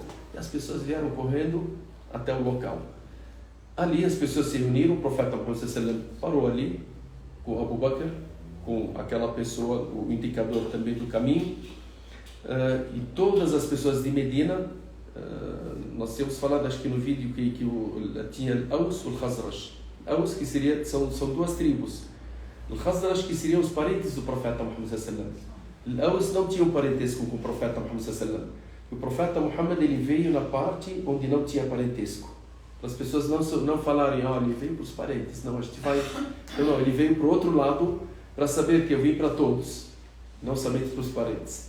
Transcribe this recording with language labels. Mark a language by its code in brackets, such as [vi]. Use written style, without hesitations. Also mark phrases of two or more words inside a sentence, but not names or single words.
[pt] E as pessoas vieram correndo até o local. Ali as pessoas se reuniram, o profeta Muhammad sallam parou ali com Abu Bakr, com aquela pessoa, o indicador também do caminho, e todas as pessoas de Medina. Nós temos falado, acho que no vídeo, que tinha Al-Aws e o Khazraj. Aws, que são 2 tribos. O Khazraj, que seriam os parentes do profeta Muhammad sallam. Al-Aws não tinha um parentesco com o profeta Muhammad sallam. O profeta Muhammad ele veio na parte onde não tinha parentesco. As pessoas não falarem: ele veio para os parentes. Não, a gente vai... Não, ele veio para o outro lado para saber que eu vim para todos, não somente para os parentes.